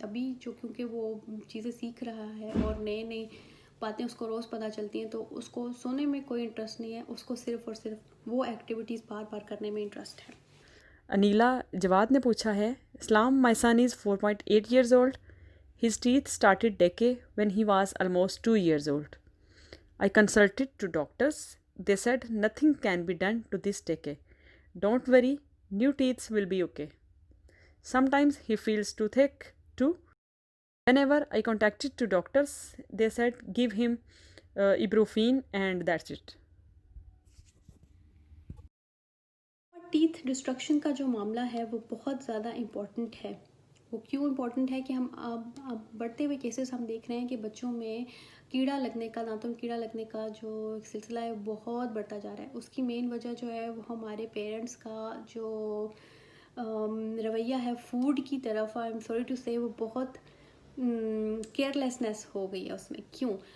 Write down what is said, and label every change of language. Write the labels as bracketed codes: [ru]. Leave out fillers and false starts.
[hi] अभी जो क्योंकि वो चीज़ें सीख रहा है और नई नई बातें उसको रोज़ पता चलती हैं, तो उसको सोने में कोई इंटरेस्ट नहीं है। उसको सिर्फ़ और सिर्फ वो एक्टिविटीज़ बार बार करने में इंटरेस्ट है। [en] Aneela Jawad [hi] ने पूछा है, [en] इस्लाम my son is 4.8 years old. His teeth started decay when he was almost 2 years old. I consulted to doctors. They said nothing can be done to this decay. Don't worry, new teeth will be okay. Sometimes he feels toothache too. Whenever I contacted to doctors, they said give him ibuprofen and that's it. [hi] Teeth destruction का जो मामला है वो बहुत ज़्यादा important है। वो क्यों इम्पॉर्टेंट है कि हम अब बढ़ते हुए केसेस हम देख रहे हैं कि बच्चों में कीड़ा लगने का, दांतों में कीड़ा लगने का जो सिलसिला है बहुत बढ़ता जा रहा है। उसकी मेन वजह जो है वो हमारे पेरेंट्स का जो रवैया है फूड की तरफ, [en] I am sorry to say, [hi] वो बहुत केयरलेसनेस हो गई है उसमें। क्यों?